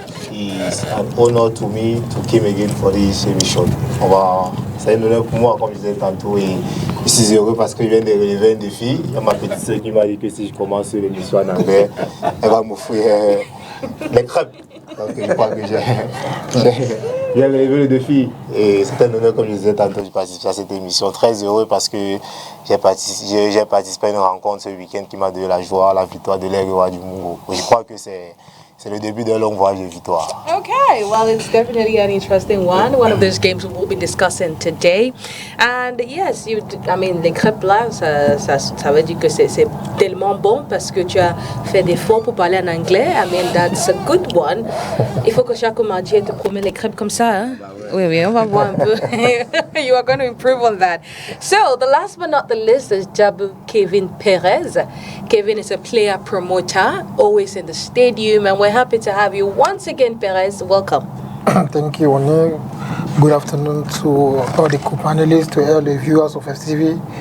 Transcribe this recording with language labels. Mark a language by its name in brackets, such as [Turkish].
[English] It's an honor to me to come again for this émission. [French] C'est un honneur pour moi, comme je disais tantôt, et je suis heureux parce que je viens de relever un défi. Il y a ma petite sœur qui m'a dit que si je commence l'émission en anglais, elle va m'offrir les crêpes. Donc je crois que j'ai relevé le défi. Et c'est un honneur, comme je disais tantôt, de participer à cette émission. Très heureux parce que j'ai participé à une rencontre ce week-end qui m'a donné la joie, la victoire de l'Aigle Roi du Mungo. Je crois que c'est le début d'un long voyage de victoire. [English] Okay, well, it's definitely an interesting one. One of those games we'll be discussing today. And yes, [French] les crêpes là, ça veut dire que c'est tellement bon parce que tu as fait d'efforts pour parler en anglais. [English] I mean, that's a good one. [French] Il faut que chaque mardi te promet les crêpes comme ça. Hein? Oui, on va voir un peu. [English] You are going to improve on that. So, the last but not the least is Jabu Kevin Perez. Kevin is a player promoter, always in the stadium, and we're happy to have you once again, Perez. Welcome. Thank you, Oni. Good afternoon to all the co-panelists, to all the viewers of FTV.